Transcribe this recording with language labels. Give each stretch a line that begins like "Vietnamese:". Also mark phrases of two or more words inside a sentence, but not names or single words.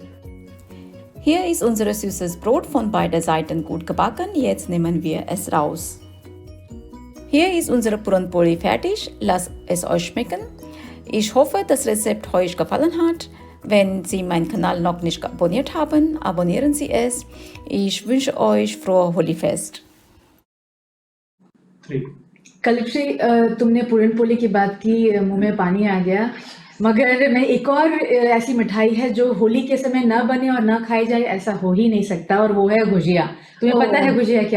German: Hier ist unser süßes Brot von beiden Seiten gut gebacken. Jetzt nehmen wir es raus. Hier ist unser Puran Poli fertig. Lasst es euch schmecken. Ich hoffe, das Rezept euch gefallen hat. Wenn Sie meinen Kanal noch nicht abonniert haben, abonnieren Sie es. Ich wünsche euch frohe होलीफेस्ट।
Hindi: कलक्षी तुमने पूरन पोली की बात की, मुंह में पानी आ गया। मगर मैं एक और ऐसी मिठाई है जो होली के समय न बने और न खाई जाए, ऐसा हो ही नहीं सकता, और वो है गुजिया। तुम्हें पता है गुजिया क्या